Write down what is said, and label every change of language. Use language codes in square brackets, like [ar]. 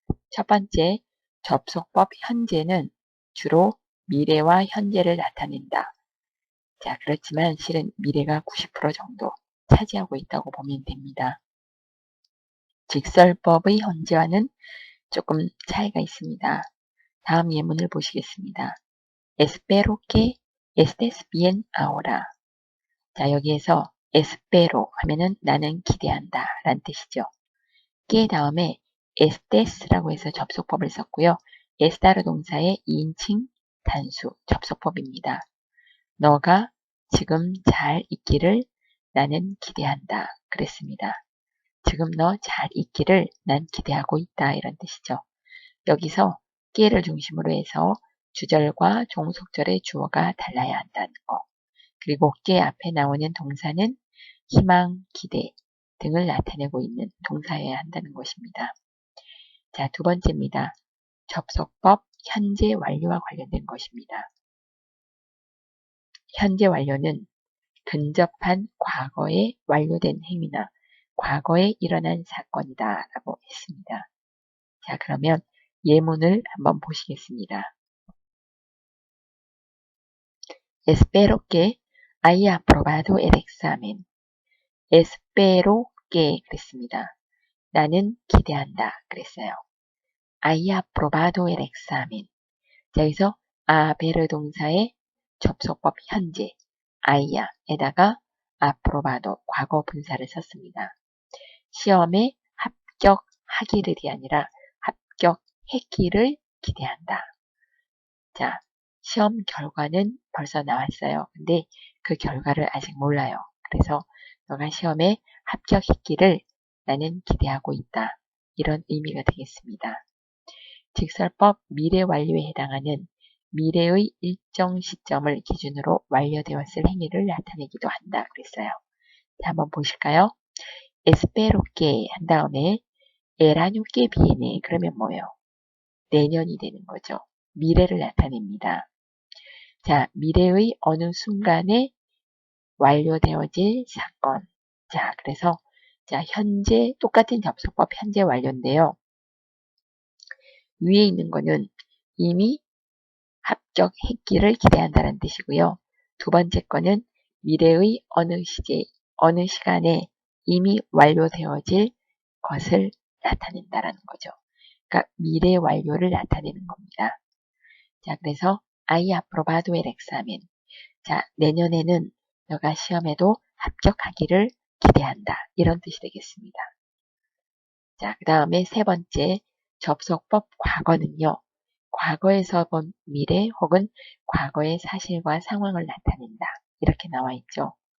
[ko] 첫 번째, 접속법 현재는 주로 미래와 현재를 나타낸다. 자, 그렇지만 실은 미래가 90% 정도 차지하고 있다고 보면 됩니다. 직설법의 현재와는 조금 차이가 있습니다. 다음 예문을 보시겠습니다. [es] Espero que estés bien ahora. [ko] 자, 여기에서 espero 하면은 나는 기대한다 라는 뜻이죠. que 다음에 estes라고 해서 접속법을 썼고요. estar 동사의 2인칭 단수 접속법입니다. 너가 지금 잘 있기를 나는 기대한다 그랬습니다. 지금 너 잘 있기를 난 기대하고 있다 이런 뜻이죠. 여기서 깨를 중심으로 해서 주절과 종속절의 주어가 달라야 한다는 거. 그리고 깨 앞에 나오는 동사는 희망, 기대 등을 나타내고 있는 동사여야 한다는 것입니다. 자, 두 번째입니다. 접속법 현재 완료와 관련된 것입니다. 현재 완료는 근접한 과거에 완료된 행위나 과거에 일어난 사건이다 라고 했습니다. 자, 그러면 예문을 한번 보시겠습니다. [es] Espero que haya aprobado el examen. Espero que [ko] 그랬습니다. 나는 기대한다 그랬어요. [es] haya aprobado el examen. [ko] 자, 여기서 haber 동사의 접속법 현재 haya에다가 aprobado 과거 분사를 썼습니다. 시험에 합격하기를이 아니라 합격했기를 기대한다. 자, 시험 결과는 벌써 나왔어요. 근데 그 결과를 아직 몰라요. 그래서 너가 시험에 합격했기를 나는 기대하고 있다. 이런 의미가 되겠습니다. 직설법 미래 완료에 해당하는 미래의 일정 시점을 기준으로 완료되었을 행위를 나타내기도 한다. 그랬어요. 자, 한번 보실까요? [es] Espero que [ko] 한 다음에 [es] el año que viene [ko] 그러면 뭐예요? 내년이 되는 거죠. 미래를 나타냅니다. 자, 미래의 어느 순간에 완료되어질 사건. 자, 그래서 자, 현재 똑같은 접속법 현재 완료인데요. 위에 있는 거는 이미 합격했기를 기대한다는 뜻이고요. 두 번째 거는 미래의 어느 시간에 이미 완료되어질 것을 나타낸다라는 거죠. 그러니까 미래 완료를 나타내는 겁니다. 자, 그래서 [es] haya aprobado el examen. [ko] 자, 내년에는 너가 시험에도 합격하기를 기대한다. 이런 뜻이 되겠습니다. 자, 그 다음에 세 번째 접속법 과거는요. 과거에서 본 미래 혹은 과거의 사실과 상황을 나타낸다. 이렇게 나와 있죠.